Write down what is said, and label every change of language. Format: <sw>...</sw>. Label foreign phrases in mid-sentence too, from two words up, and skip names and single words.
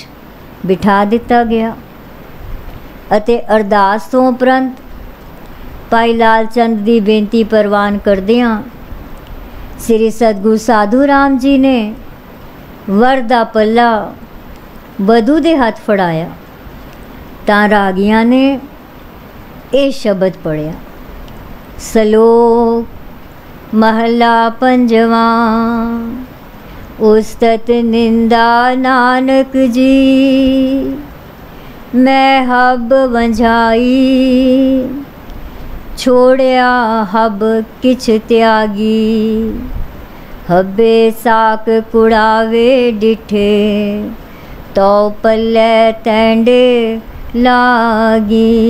<pa>ਬਿਠਾ ਦਿੱਤਾ ਗਿਆ ਅਤੇ ਅਰਦਾਸ ਤੋਂ ਉਪਰੰਤ ਭਾਈ ਲਾਲ ਚੰਦ ਦੀ ਬੇਨਤੀ ਪ੍ਰਵਾਨ ਕਰਦਿਆਂ ਸ੍ਰੀ ਸਤਿਗੁਰੂ ਸਾਧੂ ਰਾਮ ਜੀ ਨੇ ਵਰ ਦਾ ਪੱਲਾ ਵਧੂ ਦੇ ਹੱਥ ਫੜਾਇਆ ਤਾਂ ਰਾਗੀਆਂ ਨੇ ਇਹ ਸ਼ਬਦ ਪੜ੍ਹਿਆ, ਸਲੋਕ ਮਹੱਲਾ ਪੰਜਵਾਂ। ਉਸਤਤ ਨਿੰਦਾ ਨਾਨਕ ਜੀ, ਮੈਂ ਹਬ ਵੰਝਾਈ, ਛੋੜਿਆ ਹਬ ਕਿਛ ਤਿਆਗੀ, ਹਬੇ ਸਾਕ ਕੁੜਾਵੇ ਡਿਠੇ, ਤੋ ਪੱਲੇ ਤੈਂਡੇ ਲਾਗੀ।</pa>